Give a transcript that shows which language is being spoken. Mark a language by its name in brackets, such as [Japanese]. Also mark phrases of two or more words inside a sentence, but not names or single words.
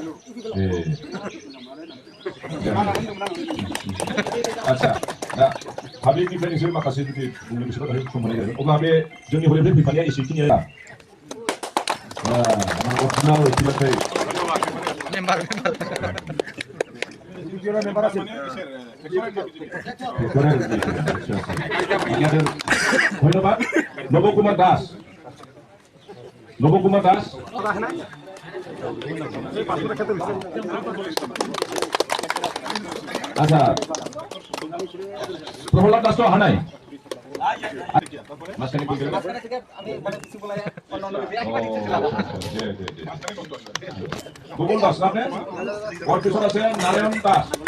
[Bodo] आच्छा दा पाब्लिकनिफ्राय नोंसोर माखासे जुदि बुंनो गोसोबा दायो सम मोननाय जागोन अब्ला बे जोंनि हरैनिफ्राय फैफानाया एसेखिनिया ধন্যবাদ নবকুমার দাস নবকুমার দাস [Bangla] আচ্ছা প্রহ্লাদ দাস তো হানাই মাঝখানে কি গেল গোকুল দাস না আপনি ওর পিছনে আছে নারায়ণ দাস